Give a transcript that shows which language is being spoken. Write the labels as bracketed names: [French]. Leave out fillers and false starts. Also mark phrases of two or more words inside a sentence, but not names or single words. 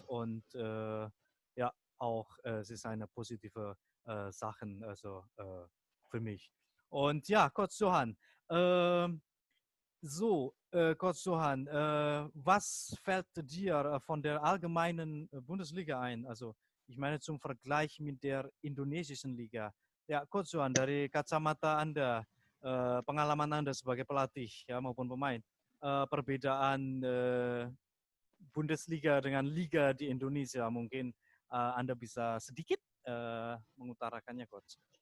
[German] Und ja, auch es ist eine positive Sache für mich. Und ja, Coach Johann, Coach Johann, was fällt dir von der allgemeinen Bundesliga ein? Also ich meine zum Vergleich mit der indonesischen Liga. [Indonesian] Ya, Coach Johann, dari kacamata Anda, pengalaman Anda sebagai pelatih ya maupun pemain, perbedaan Bundesliga dengan liga di Indonesia, mungkin Anda bisa sedikit mengutarakannya, Coach.